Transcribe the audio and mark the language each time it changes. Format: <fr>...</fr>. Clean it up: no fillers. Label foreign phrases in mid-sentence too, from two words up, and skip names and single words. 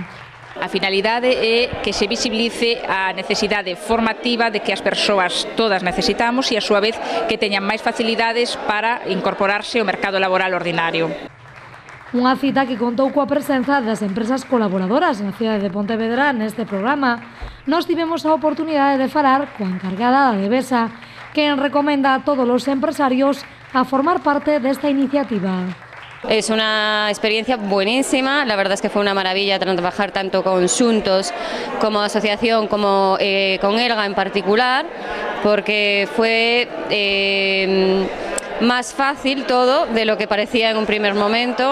<gl>A finalidade é que se visibilice a necesidade formativa de que as persoas todas necesitamos e, a súa vez, que teñan máis facilidades para incorporarse ao mercado laboral ordinario. Unha cita que contou coa presenza das empresas colaboradoras na cidade de Pontevedra neste programa. Nos tivemos a oportunidade de falar coa encargada da Devesa, que recomenda a todos os empresarios a formar parte desta iniciativa.</gl> <es>Es una experiencia buenísima, la verdad es que fue una maravilla trabajar tanto con Xuntos como asociación como con Elga en particular, porque fue más fácil todo de lo que parecía en un primer momento.</es>